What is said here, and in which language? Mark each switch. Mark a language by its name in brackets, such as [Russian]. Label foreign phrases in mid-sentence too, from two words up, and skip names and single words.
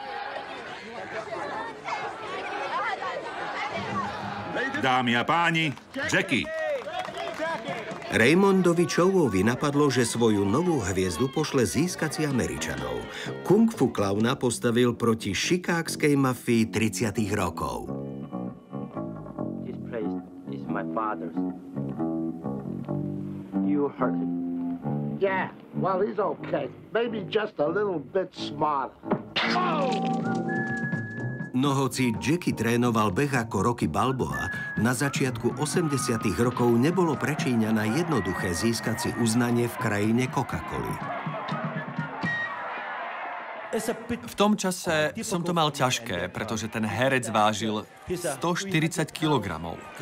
[Slovak] Dámy a páni, Jackie. Raymondovi Chowovi napadlo, že svoju novú hviezdu pošle získať si Američanov. Kung fu klauna postavil proti šikákskej mafii 30. rokov. [English] This place is my father's. You hurt him. Yeah, well, he's okay. Maybe just a little bit smarter. [Slovak] No hoci Jackie trénoval beh ako Rocky Balboa, na začiatku 80. rokov nebolo pre Číňana jednoduché získať si uznanie v krajine Coca-Coly. V tom čase som to mal ťažké, pretože ten herec vážil 140 kilogramov.